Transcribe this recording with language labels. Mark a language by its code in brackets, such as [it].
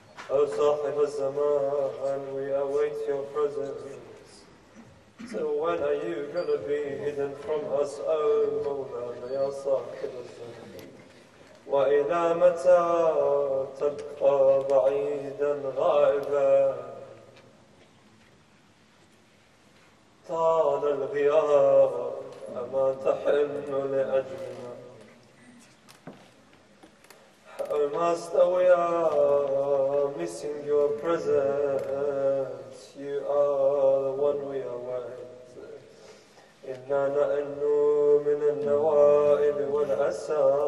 [en] O صاحب الزمان, we await your presence. So when are you going to be hidden from us, O Mawlana, Ya Sahib al-Zaman? [ar] وإلى متى تبقى بعيدا غائبا؟ طال الغياب أما تحن لأجلنا. [en] Oh Master, we are missing your presence. You are the one we await. [ar] إنا نأن من النوائب والأسى.